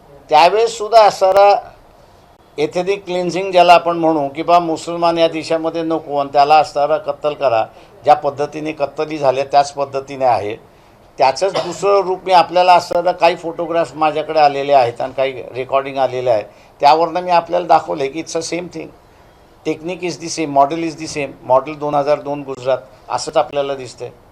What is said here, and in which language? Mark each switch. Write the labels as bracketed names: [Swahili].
[Marathi] त्यावेळेस सुद्धा असणारा एथेनिक क्लिन्झिंग ज्याला आपण म्हणू की बा मुसलमान या देशामध्ये नको आणि त्याला असणारा कत्तल करा, ज्या पद्धतीने कत्तली झाल्या त्याच पद्धतीने आहे. त्याचंच दुसरं रूप मी आपल्याला असणारं काही फोटोग्राफ्स माझ्याकडे आलेले आहेत आणि काही रेकॉर्डिंग आलेले आहे, त्यावरनं मी आपल्याला दाखवले की [English] It's a same thing. Technique is the same, model is the same. [Marathi] Model 2002 Gujarat असंच आपल्याला दिसतंय.